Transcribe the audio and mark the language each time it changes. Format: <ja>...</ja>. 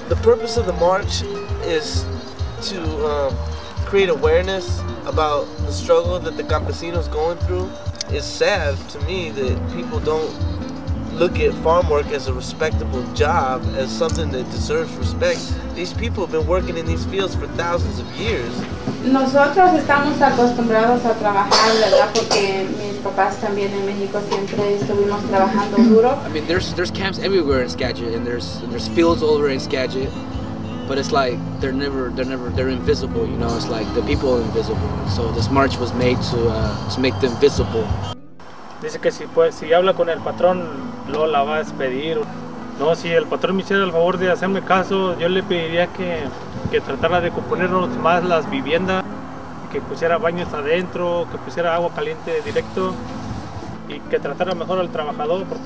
<en>The purpose of the march is to create awareness about the struggle that the campesinos going through. It's sad to me that people don't look at farm work as a respectable job, as something that deserves respect. These people have been working in these fields for thousands of years.</en> <es>Nosotros estamos acostumbrados a trabajar, ¿verdad? Porque mis papás también en México siempre estuvimos trabajando duro.</es> <en>I mean, there's camps everywhere in Skagit, and there's fields all over in Skagit, but it's they're invisible, It's the people are invisible. So this march was made to make them visible.</en> <es>Dice que si habla con el patrón, luego la va a despedir. No, si el patrón me hiciera el favor de hacerme caso, yo le pediría que tratara de componernos más las viviendas, que pusiera baños adentro, que pusiera agua caliente directo y que tratara mejor al trabajador.</es>